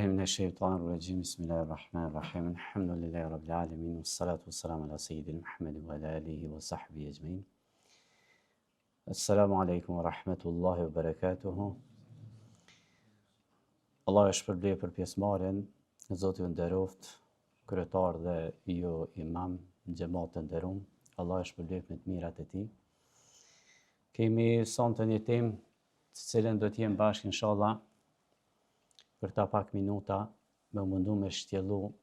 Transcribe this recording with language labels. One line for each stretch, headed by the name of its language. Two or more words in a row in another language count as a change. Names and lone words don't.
Arabic: الشيطان الرجيم بسم الله الرحمن الرحيم الحمد لله رب العالمين والصلاة والسلام على سيدنا محمد وعلى آله وصحبه أجمعين. السلام عليكم ورحمة الله وبركاته.
Albanian: Allah e shpërblet për pjesëmarrjen, Zoti ju nderoft, kryetar dhe ju imam, xhamat të nderuar. Allah e shpërblet me të mirat e tij. Kemi sonte një temë të cilën do të jem bashkë inshallah për ta pak minuta me mundu me shtjellu